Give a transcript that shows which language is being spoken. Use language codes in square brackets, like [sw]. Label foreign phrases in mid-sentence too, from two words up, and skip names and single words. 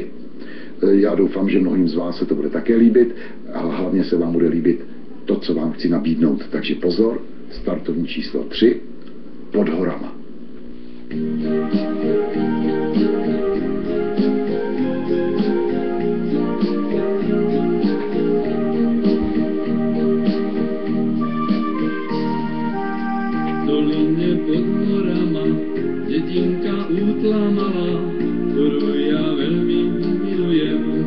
[cs] Já doufám, že mnohým z vás se to bude také líbit, ale hlavně se vám bude líbit to, co vám chci nabídnout. Takže pozor, startovní číslo 3, Pod horama. [sk] Doline pod horama, dedinka útla malá, ktorú ja veľmi milujem.